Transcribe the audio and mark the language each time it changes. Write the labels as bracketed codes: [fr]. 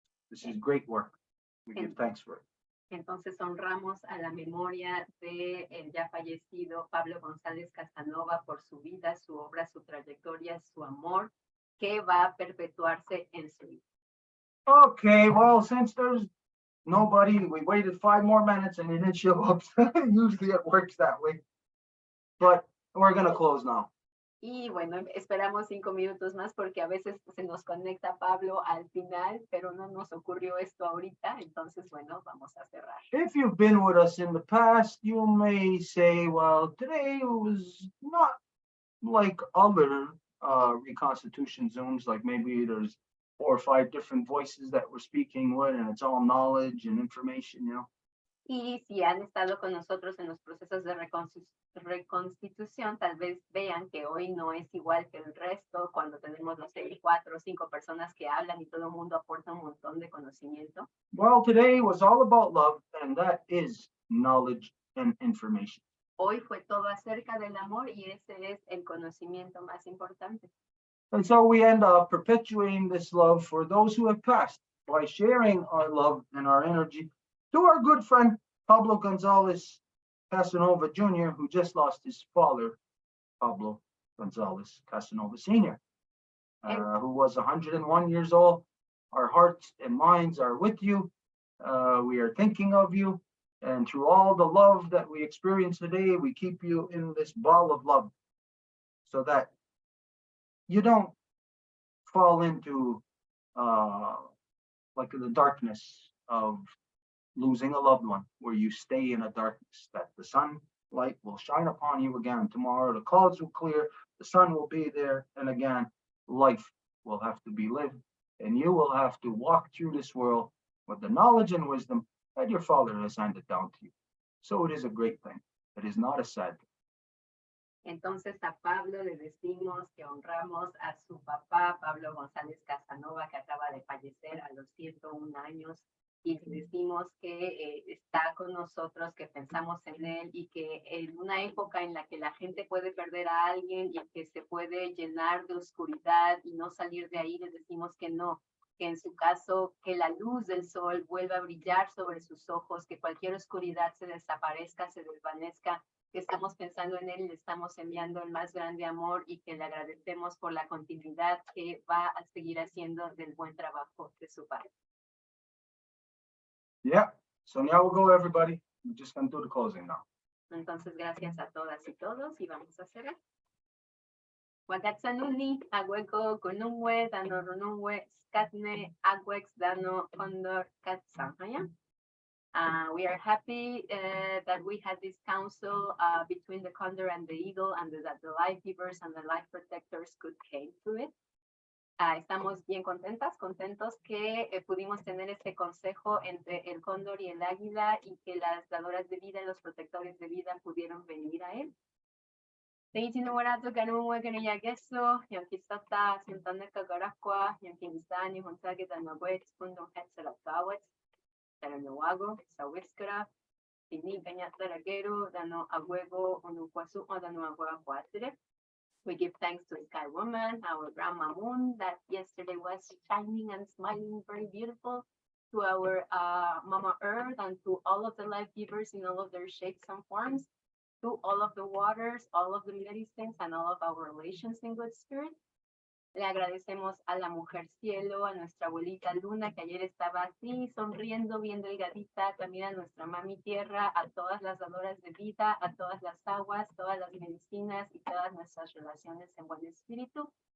[en] This is great work. We give thanks for it. [es] Entonces honramos a la memoria de el ya fallecido Pablo González Casanova por su vida, su obra, su trayectoria, su amor, que va a perpetuarse en su vida. [en] Okay, well, since there's nobody, we waited 5 more minutes and he didn't show up. Usually it works that way. But we're gonna close now. [es] Y bueno, esperamos 5 minutos más porque a veces se nos conecta Pablo al final, pero no nos ocurrió esto ahorita, entonces bueno, vamos a cerrar. [en] If you've been with us in the past, you may say, well, today was not like other Reconstitution Zooms, like maybe there's 4 or 5 different voices that we're speaking with and it's all knowledge and information, you know. [es] Y si han estado con nosotros en los procesos de reconstitución, tal vez vean que hoy no es igual que el resto, cuando tenemos, no sé, 4 o 5 personas que hablan y todo el mundo aporta un montón de conocimiento. [en] Well, today was all about love, and that is knowledge and information. [es] Hoy fue todo acerca del amor y ese es el conocimiento más importante. [en] And so we end up perpetuating this love for those who have passed by sharing our love and our energy to our good friend, Pablo Gonzalez Casanova Jr., who just lost his father, Pablo Gonzalez Casanova Sr., who was 101 years old. Our hearts and minds are with you. We are thinking of you. And through all the love that we experience today, we keep you in this ball of love so that you don't fall into like the darkness of losing a loved one, where you stay in a darkness, that the sunlight will shine upon you again tomorrow, the clouds will clear, the sun will be there, and again, life will have to be lived, and you will have to walk through this world with the knowledge and wisdom that your father has handed down to you. So it is a great thing. It is not a sad thing. [es] Entonces a Pablo le decimos que honramos a su papá, Pablo González Casanova, que acaba de fallecer a los 101 años, y le decimos que está con nosotros, que pensamos en él y que en una época en la que la gente puede perder a alguien y que se puede llenar de oscuridad y no salir de ahí, les decimos que no, que en su caso, que la luz del sol vuelva a brillar sobre sus ojos, que cualquier oscuridad se desaparezca, se desvanezca, que estamos pensando en él y le estamos enviando el más grande amor y que le agradecemos por la continuidad que va a seguir haciendo del buen trabajo de su padre. [en] Yeah, so now we'll go, everybody. We're just gonna do the closing now. [es] Entonces, gracias a todas y todos y vamos a cerrar. Wagatsanuni, Agüeco, Kunungwe, Dano Runungwe, Skatne, Agwex, Dano, Condor, Katsanhaya. [en] We are happy that we had this council between the Condor and the Eagle and that the life givers and the life protectors could came to it. [es] Estamos bien contentos que pudimos tener este consejo entre el Cóndor y el Águila y que las dadoras de vida y los protectores de vida pudieron venir a él. Teitinuarato Kanumuekan Yageso, Yankistata, Sintaneka Garaqua, Yankistani, Honsaget, and Maguets, Pundum Hetzelatawet, Taranawago, Sawiskara, Tini Peñataragero, Dano Aguego, Onuquasu, Dano Agua Quatre. [en] We give thanks to Sky Woman, our Grandma Moon, that yesterday was shining and smiling, very beautiful, to our Mama Earth, and to all of the life givers in all of their shapes and forms, to all of the waters, all of the medicines, and all of our relations in good spirit. [es] Le agradecemos a la mujer cielo, a nuestra abuelita luna, que ayer estaba así, sonriendo, bien delgadita, también a nuestra mami tierra, a todas las dadoras de vida, a todas las aguas, todas las medicinas y todas nuestras relaciones en buen espíritu.